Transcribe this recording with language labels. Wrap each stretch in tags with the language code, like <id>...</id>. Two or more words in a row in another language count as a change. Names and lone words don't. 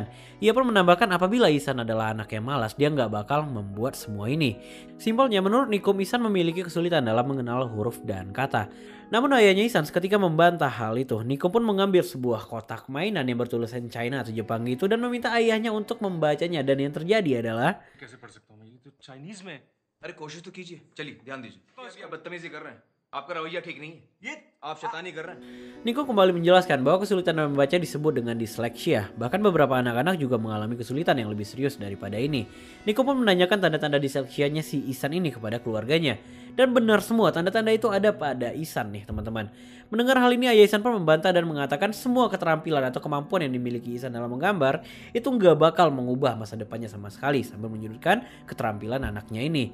<id>Ia pun menambahkan apabila Ihsan adalah anak yang malas, dia gak bakal membuat semua ini. Simpelnya, menurut Nikam, Ihsan memiliki kesulitan dalam mengenal huruf dan kata. Namun ayahnya Ihsan seketika membantah hal itu. Nikam pun mengambil sebuah kotak mainan yang bertulisan China atau Jepang itu dan meminta ayahnya untuk membacanya, dan yang terjadi adalah</id> <hi>कैसे पढ़ सकता हूँ मैं? ये तो चाइनीज में है। अरे कोशिश तो कीजिए चलिए ध्यान दीजिए अभी आप बदतमीजी कर रहे हैं आपका रवैया ठीक नहीं है ये आप शैतानी कर रहे हैं</hi> <id>Nikam kembali menjelaskan bahwa kesulitan dalam membaca disebut dengan disleksia. Bahkan beberapa anak-anak juga mengalami kesulitan yang lebih serius daripada ini. Nikam pun menanyakan tanda-tanda disleksianya si Ihsan ini kepada keluarganya. Dan benar semua tanda-tanda itu ada pada Ihsan nih teman-teman. Mendengar hal ini, ayah Ihsan pun membantah dan mengatakan semua keterampilan atau kemampuan yang dimiliki Ihsan dalam menggambar itu nggak bakal mengubah masa depannya sama sekali, sambil menyudutkan keterampilan anaknya ini.</id>